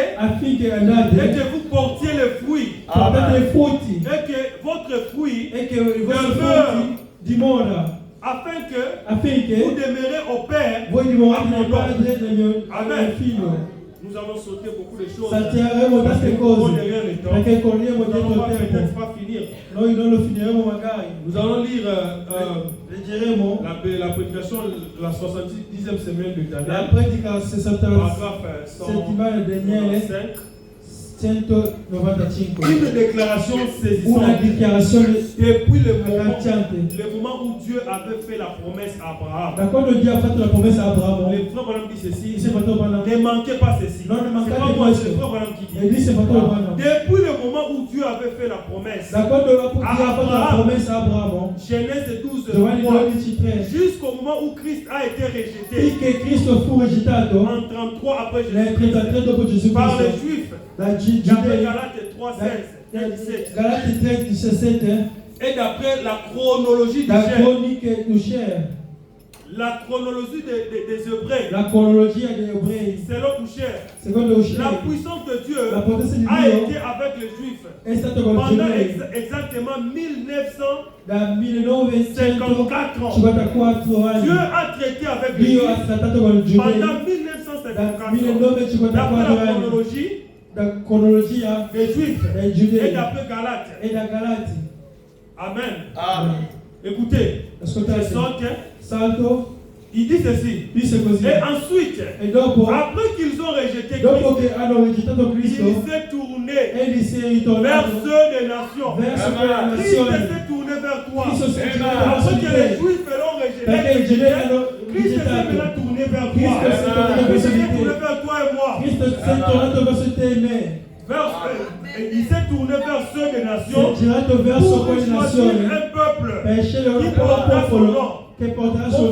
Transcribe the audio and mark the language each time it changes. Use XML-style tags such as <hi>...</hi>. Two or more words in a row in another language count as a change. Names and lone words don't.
<it>Affinché</it> <fr>et</fr> <it>andate</it> <fr>que vous portiez le fruit.</fr> <it>portate i frutti</it> <fr>Et que votre fruit,</fr> <it>e che i vostri</it> <fr>Demeure.</fr> <it>frutti dimora.</it> <fr>afin que</fr> <it>Affinché</it> <fr>vous demeurez au Père.</fr> <it>voi dimorate nel Padre e nel</it> <fr>Amen.</fr> <it>Figlio.</it> <fr>Nous allons sauter beaucoup de choses.</fr> <it>Salteremo</it> <fr>Parce que</fr> <it>tante</it> <fr>nous courons</fr> <it>cose</it> <fr>derrière le temps.</fr> <it>perché corriamo</it> <fr>Nous</fr> <it>dietro</it> <fr>n'allons</fr> <it>il</it> <fr>peut-être</fr> <it>tempo.</it> <fr>pas finir.</fr> <it>Noi non lo finiremo magari.</it> <fr>Nous allons lire</fr> <it>Leggeremo</it> <fr>la prédication de la 70e semaine de</fr> <it>la</it> <fr>Daniel,</fr> <it>predica 60</it> <fr>paragraphe</fr> <it>settimane di Daniele,</it> <fr>195.</fr> <it>195.</it> <fr>Une déclaration</fr> <it>Una</it> <fr>saisissante.</fr> <it>dichiarazione</it> <fr>Depuis le moment</fr> <it>agghiacciante.</it> <fr>où Dieu avait fait la promesse à Abraham,</fr> <it>Da quando Dio ha fatto la promessa a Abramo,</it> <fr>le frère Branham dit ceci:</fr> <it>dice Fratello Branham,</it> <fr>ne manquez pas ceci. Non, ne C'est</fr> <it>mancate</it> <fr>pas moi,</fr> <it>questo.</it> <fr>c'est le frère Branham qui</fr> <it>e</it> <fr>dit.</fr> <it>dice Fratello Branham,</it> <fr>Depuis le moment où Dieu avait fait la promesse,</fr> <it>da quando Dio ha fatto la promessa a Abramo,</it> <fr>Genèse 12,</fr> <it>Giovanni</it> <fr>3,</fr> <it>12:3,</it> <fr>jusqu'au moment où Christ a été rejeté</fr> <it>finché Cristo fu regettato</it> <fr>en 33 après</fr> <it>nel</it> <fr>Jésus</fr> <it>33 dopo Gesù</it> <fr>par les</fr> <it>Cristo</it> <fr>Juifs,</fr> <it>da</it> <fr>d'après</fr> <it>Giudei,</it> <fr>Galates 3, 16 et 17,</fr> <it>Galati 3:17,</it> <fr>et d'après la chronologie du</fr> <it>da</it> <fr>Cher,</fr> <it>croniche Usher,</it> <fr>la chronologie des Hébreux,</fr> <it>la cronologia degli ebrei,</it> <fr>selon Usher,</fr> <it>secondo</it> <fr>la</fr> <it>Usher,</it> <fr>puissance de Dieu</fr> <it>la potenza di</it> <fr>a</fr> <it>Dio</it> <fr>été avec les Juifs</fr> <it>è stata con i</it> <fr>pendant</fr> <it>giudei</it> <fr>exactement 1954</fr> <it>da 1954</it> <fr>Dieu</fr> <it>anni.</it> <fr>a traité avec les</fr> <it>Dio ha</it> <fr>Juifs</fr> <it>trattato con i giudei</it> <fr>pendant</fr> <it>da</it> <fr>1954.</fr> <it>1954</it> <fr>D'après la</fr> <it>anni,</it> <fr>chronologie</fr> <it>da cronologia</it> <fr>des Juifs</fr> <it>dei</it> <fr>et</fr> <it>giudei</it> <fr>d'après Galates.</fr> <it>e da Galati.</it> <fr>Amen.</fr> <it>Amen.</it> <fr>Écoutez, je</fr> <it>Ascoltate,</it> <fr>saute,</fr> <it>salto,</it> <fr>il dit ceci.</fr> <it>dice così.</it> <fr>Et ensuite,</fr> <it>E dopo,</it> <fr>après qu'ils ont rejeté</fr> <it>dopo</it> <fr>Christ,</fr> <it>che hanno rigettato Cristo,</it> <fr>il s'est tourné</fr> <it>egli si è</it> <fr>vers</fr> <it>ritornato</it> <fr>ceux des nations.</fr> <it>verso quelle</it> <fr>Christ</fr> <it>nazioni.</it> <fr>s'est tourné vers toi.</fr> <it>Cristo si è girato</it> <fr>Après</fr> <it>verso</it> <fr>que</fr> <it>di</it> <fr>les</fr> <it>te,</it> <fr>Juifs l'ont</fr> <it>perché i giudei</it> <fr>rejeté,</fr> <it>hanno</it> <fr>Christ s'est</fr> <it>rigettato.</it> <fr>maintenant tourné vers toi.</fr> <it>Cristo si è tornato</it> <fr>Christ</fr> <it>verso</it> <fr>s'est</fr> <it>di</it> <fr>tourné</fr> <it>te.</it> <fr>vers toi et moi.</fr> <it>Cristo si è tornato verso te e me.</it> <fr>Il s'est tourné vers ceux des</fr> <it>Si è</it> <fr>nations</fr> <it>girato verso</it> <fr>pour</fr> <it>quelle</it> <fr>choisir</fr> <it>nazioni</it> <fr>un peuple</fr> <it>per scegliere un</it> <fr>qui porterà son</fr> <it>popolo</it> <fr>nom.</fr> <it>che porterà suo</it>